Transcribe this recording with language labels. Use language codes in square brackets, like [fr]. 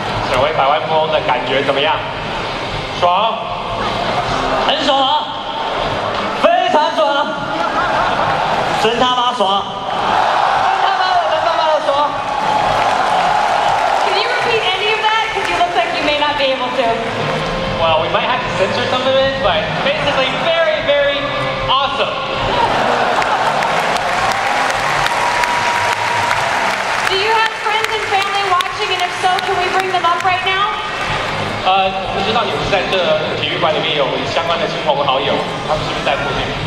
[zh] 成为百万富翁的感觉怎么样？爽，很爽，非常爽，真他妈爽，真他妈的爽。 [en] Can you repeat any of that? Because you look like you may not be able to. Well, we might have to censor some of it, but basically very, very awesome. Do you have friends and family watching? And if so, can we bring them up right now? [zh] 不知道你们在这体育馆里面有相关的亲朋好友，他们是不是在附近？